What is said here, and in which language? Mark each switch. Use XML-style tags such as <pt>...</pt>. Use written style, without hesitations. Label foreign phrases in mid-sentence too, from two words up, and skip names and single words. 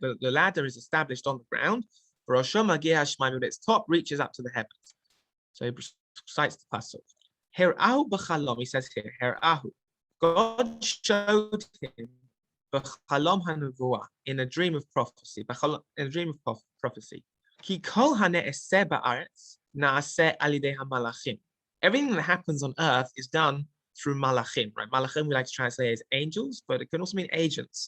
<en>The ladder is established on the ground. Its top reaches up to the heavens. So he cites the pasuk.</en> <he>הראהו בחלום,</he> <en>he says here, Her'ahu. God showed him</en> <he>בחלום הנבואה,</he> <en>in a dream of prophecy.</en> <he>כי כל הנעשה בארץ נעשה על ידי המלאכים.</he> <en>Everything that happens on earth is done through malachim, right? Malachim we like to translate as angels, but it can also mean agents.</en>